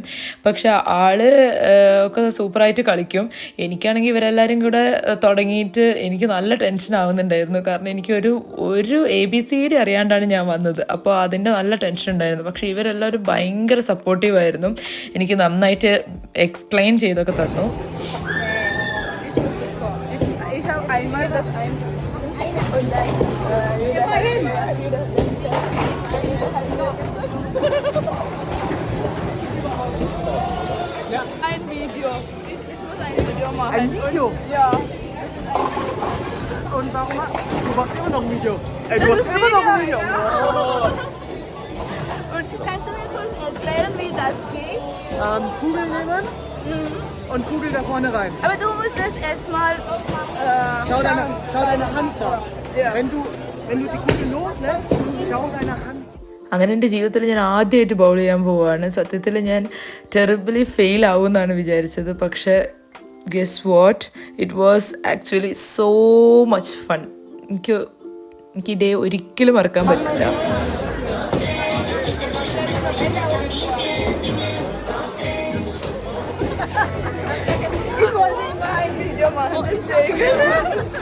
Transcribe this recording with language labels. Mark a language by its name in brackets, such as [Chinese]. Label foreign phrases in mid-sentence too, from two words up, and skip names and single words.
[Malayalam] പക്ഷെ ആള് ഒക്കെ സൂപ്പറായിട്ട് കളിക്കും. എനിക്കാണെങ്കിൽ ഇവരെല്ലാവരും കൂടെ തുടങ്ങിയിട്ട് എനിക്ക് നല്ല ടെൻഷൻ ആവുന്നുണ്ടായിരുന്നു. കാരണം എനിക്ക് ഒരു ABCD അറിയാണ്ടാണ് ഞാൻ വന്നത്. അപ്പോൾ അതിൻ്റെ നല്ല ടെൻഷൻ ഉണ്ടായിരുന്നു. പക്ഷെ ഇവരെല്ലാവരും ഭയങ്കര സപ്പോർട്ടീവായിരുന്നു. എനിക്ക് നന്നായിട്ട് എക്സ്പ്ലെയിൻ ചെയ്തൊക്കെ തന്നു. [German] Ein Video. Ich muss ein Video machen. Ein Video? Ja. Und warum? Du machst immer noch ein Video. Ey, du machst immer noch ein Video. Oh. Und kannst du mir kurz erklären, wie das geht? Kugel nehmen und Kugel da vorne rein. Aber du musst das erstmal Schau deine Hand da. Ja. Wenn du die Kugel loslässt, schau deine Hand. [Malayalam] അങ്ങനെ എൻ്റെ ജീവിതത്തിൽ ഞാൻ ആദ്യമായിട്ട് ബൗൾ ചെയ്യാൻ പോവുകയാണ്. സത്യത്തിൽ ഞാൻ [English] terribly fail [Malayalam] ആവുമെന്നാണ് വിചാരിച്ചത്. [English] പക്ഷേ guess what, it was actually so much fun. [Malayalam] എനിക്ക് ഈ ഡേ ഒരിക്കലും മറക്കാൻ പറ്റില്ല. [German] Ich wollte immer ein Video machen, deswegen.